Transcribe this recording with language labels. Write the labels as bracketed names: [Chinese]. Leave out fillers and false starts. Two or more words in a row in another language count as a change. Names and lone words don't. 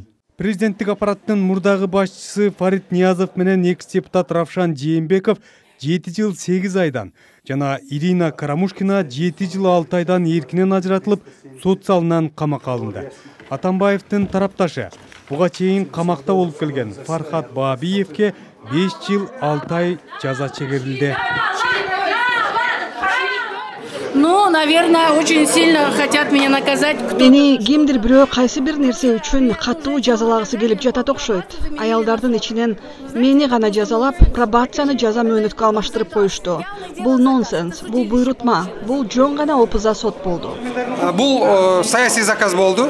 [Kyrgyz] Президенттик аппараттын мурдагы башчысы Фарид Ниязов менен экс-депутат Равшан Жээнбеков 7 жыл 8 айдан жана Ирина Карамушкина 7 жыл 6 айдан эркинен ажыратылып, сот залынан камакка алынды. Атамбаевдин тарапташы буга чейин камакта болуп келген Фархат Баабиевке 5 жыл 6 ай жаза чегерилди. [Russian] Ну, наверное, очень сильно хотят меня наказать. [Kyrgyz] Мени кимдир бирөө кайсы бир нерсе үчүн катуу жазалагысы келип жатат окшойт. Аялдардын ичинен мени гана жазалап, пробацияны жаза мөөнөткө алмаштырып коюшту. Бул нонсенс, бул буйрутма, бул жөн гана опуза сот болду. Бул саясий заказ болду.